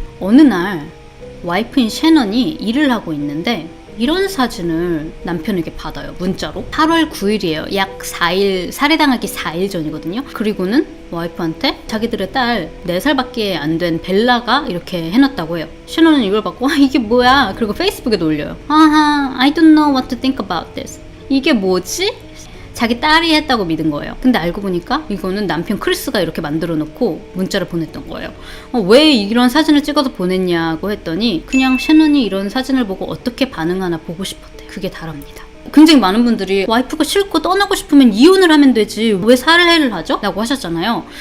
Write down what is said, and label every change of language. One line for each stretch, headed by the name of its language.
Korean: 어느 날 와이프인 셰넌이 일을 하고 있는데 이런 사진을 남편에게 받아요. 문자로. 8월 9일이에요. 약 4일, 살해당하기 4일 전이거든요. 그리고는 와이프한테 자기들의 딸 4살밖에 안 된 벨라가 이렇게 해놨다고 해요. 셰넌은 이걸 받고 이게 뭐야? 그리고 페이스북에 올려요.
English: I don't know what to think about this.
Korean: 이게 뭐지? 자기 딸이 했다고 믿은 거예요. 근데 알고 보니까 이거는 남편 크리스가 이렇게 만들어 놓고 문자를 보냈던 거예요. 왜 이런 사진을 찍어서 보냈냐고 했더니 그냥 셰넌이 이런 사진을 보고 어떻게 반응하나 보고 싶었대. 그게 다랍니다. 굉장히 많은 분들이 와이프가 싫고 떠나고 싶으면 이혼을 하면 되지 왜 살해를 하죠? 라고 하셨잖아요.